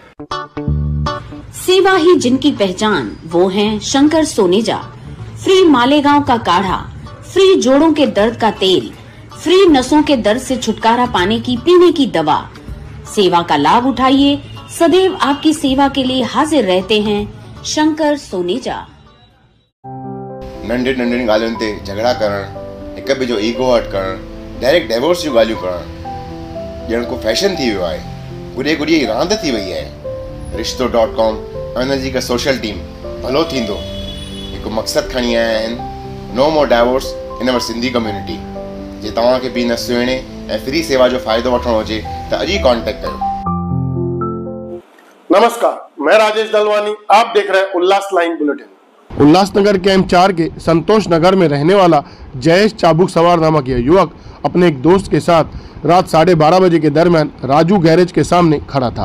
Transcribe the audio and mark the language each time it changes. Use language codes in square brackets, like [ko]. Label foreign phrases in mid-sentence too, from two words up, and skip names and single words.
[hi] सेवा ही जिनकी पहचान, वो हैं शंकर सोनेजा। फ्री मालेगांव का काढ़ा, फ्री जोड़ों के दर्द का तेल, फ्री नसों के दर्द से छुटकारा पाने की पीने की दवा। सेवा का लाभ उठाइए, सदैव आपकी सेवा के लिए हाजिर रहते हैं शंकर सोनेजा। [sd] नंढी नंढी ॻाल्हियुनि ते झगड़ा करण, हिक ॿिए जो ईगो हट करण, [en] direct divorce [sd] जूं ॻाल्हियूं करण ॼण को फैशन थी वियो आहे। गुॾे गुॾीअ जी रांदि थी वई आहे। रिश्तो.com ऐं हुनजी हिकु [en] social team [sd] भलो थींदो हिकु मक़सदु खणी आया आहिनि, [en] No more divorce in our Sindhi community. [sd] जे तव्हांखे बि न सुहिणे ऐं फ्री सेवा जो फ़ाइदो वठणो हुजे त अॼु ई कॉन्टेक्ट कयो। [hi] नमस्कार, मैं राजेश दलवानी, आप देख रहे हैं उल्लास लाइन बुलेटिन। उल्लासनगर कैंप 4 के संतोष नगर में रहने वाला जयेश चाबुक सवार नामक यह युवक अपने एक दोस्त के साथ रात 12:30 बजे के दरमियान राजू गैरेज के सामने खड़ा था।